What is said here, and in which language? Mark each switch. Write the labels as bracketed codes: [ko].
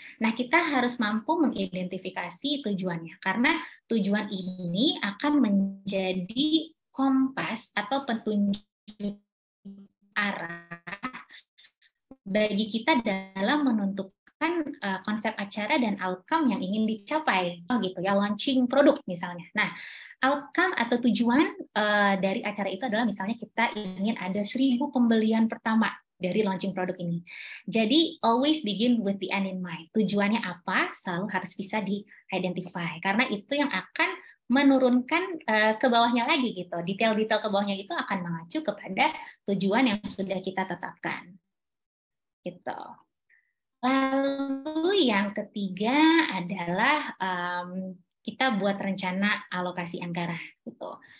[id] Nah, kita harus mampu mengidentifikasi tujuannya karena tujuan ini akan menjadi kompas atau petunjuk arah bagi kita dalam menentukan konsep acara dan outcome yang ingin dicapai. Oh gitu ya, launching produk misalnya. Nah, outcome atau tujuan dari acara itu adalah misalnya kita ingin ada 1.000 pembelian pertama dari launching produk ini. Jadi [en] always begin with the end in mind. [id] Tujuannya apa selalu harus bisa di-identify karena itu yang akan menurunkan ke bawahnya lagi gitu. Detail-detail ke bawahnya itu akan mengacu kepada tujuan yang sudah kita tetapkan. Gitu. Lalu yang ketiga adalah kita buat rencana alokasi anggaran. Gitu.